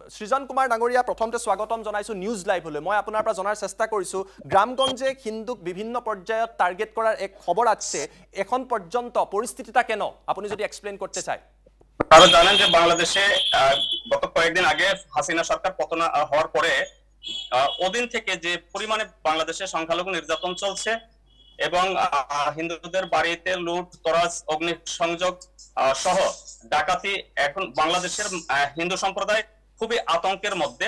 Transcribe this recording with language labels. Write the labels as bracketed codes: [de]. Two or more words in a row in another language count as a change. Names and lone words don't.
[as] সৃজন কুমাৰ ডাঙৰীয়া প্ৰথমতে স্বাগতম জনাইছো নিউজ লাইভলৈ। মই আপোনাৰ পৰা জনাৰ চেষ্টা কৰিছো গ্ৰামগঞ্জে হিন্দুক বিভিন্ন পৰ্যায়ত টাৰ্গেট কৰাৰ এক খবৰ আছে, এখন পৰ্যন্ত পরিস্থিতিটা [bn] কেন আপনি যদি এক্সপ্লেইন করতে চাই। তারা জানেন যে বাংলাদেশে গত কয়েকদিন আগে হাসিনা সরকার পতন হওয়ার পরে ওদিন থেকে যে পরিমাণে বাংলাদেশে সংখ্যালঘু নির্যাতন চলছে এবং হিন্দুদের বাড়িতে লুট তরাজ অগ্নিসংযোগ সহ ডাকাতি, এখন বাংলাদেশের হিন্দু সম্প্রদায় খুবই আতঙ্কের মধ্যে।